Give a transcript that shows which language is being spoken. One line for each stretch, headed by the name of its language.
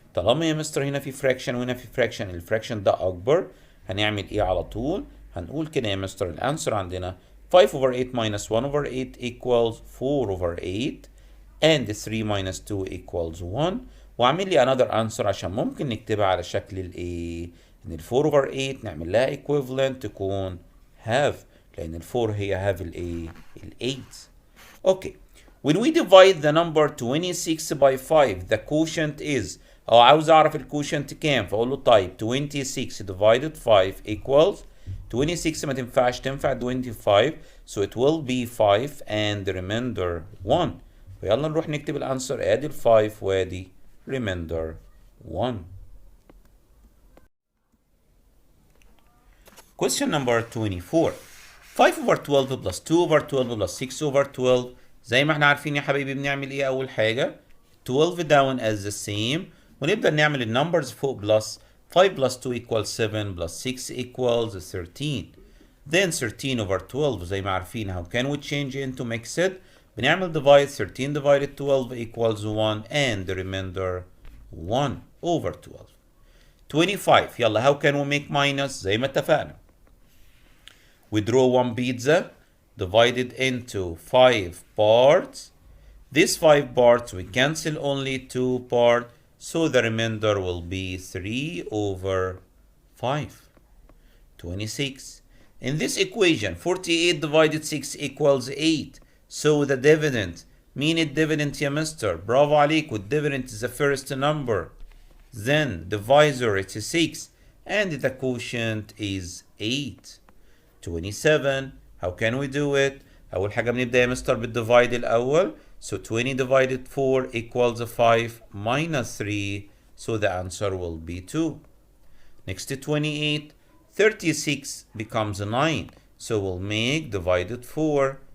Arabic: طالما يا مستر هنا في fraction وهنا في fraction، الفراكشن ده أكبر، هنعمل إيه على طول؟ هنقول كده يا مستر الأنسر عندنا
English: 5 over 8 minus 1 over 8 equals 4 over 8 and 3 minus 2 equals 1.
Arabic: وأعمل لي
English: another answer
Arabic: عشان ممكن نكتبها على شكل الإيه؟ إن ال 4 over 8 نعمل لها equivalent تكون half، لأن ال 4 هي half الإيه؟ ال 8.
English: Okay. When we divide the number 26 by 5, the quotient is،
Arabic: أو عاوز أعرف الكوشنت كام، فأقول له طيب 26 divided 5 equals 26 ما تنفعش، تنفع 25.
English: So it will be 5 and the remainder 1.
Arabic: فيلا نروح نكتب الأنسر، أدي ال 5 وأدي remainder 1.
English: Question number 24. 5 over 12 plus 2 over 12 plus 6 over 12.
Arabic: زي ما احنا عارفين يا حبايبي بنعمل ايه أول حاجة؟
English: 12 down as the same،
Arabic: ونبدأ نعمل النمبرز فوق
English: plus 5 plus 2 equals 7 plus 6 equals 13. Then 13 over 12
Arabic: زي ما عارفين
English: how can we change into mixed؟
Arabic: بنعمل
English: divide 13 divided 12 equals 1 and the remainder 1 over 12. 25
Arabic: يلا
English: how can we make minus؟
Arabic: زي ما اتفقنا.
English: We draw one pizza divided into 5 parts. These 5 parts we cancel only 2 parts, so the remainder will be 3 over 5. 26. In this equation 48 divided 6 equals 8. So the dividend،
Arabic: مين الديفيدند يا مستر؟ برافو عليك، والديفيدند
English: is the first number. Then divisor it is 6 and the quotient is 8. 27. How can we do it؟
Arabic: أول حاجة بنبدأ يا مستر بالديفايد الأول.
English: So 20 divided 4 equals 5 minus 3. So the answer will be 2. Next to 28. 36 becomes 9. So we'll make divided 4.